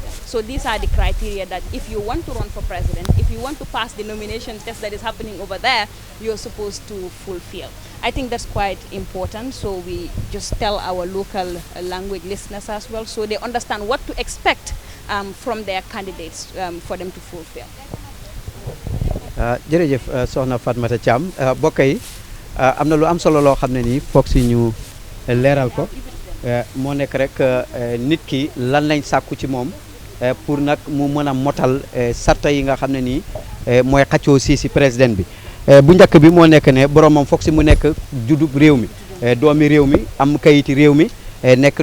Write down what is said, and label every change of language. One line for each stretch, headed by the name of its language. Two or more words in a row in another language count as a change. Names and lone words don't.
English: So these are the criteria that if you want to run for president, if you want to pass the nomination test that is happening over there, you're supposed to fulfill. I think that's quite important, so we just tell our local language listeners as well, so they understand what to expect from their candidates for them to fulfill.
Wolof: jërëjëf soxna Fatmata Thiam bokk yi am na lu am solo loo xam ne nii foog si ñu leeral ko moo nekk rek nit ki lan lañ sàkku ci moom pour nag mu mën a motal sarta yi nga xam ne nii mooy xaccoo si président bi bu njëkk bi moo nekk ne boromam foog si mu nekk juddub réew mi doomi réew mi am kayiti réew mi nekk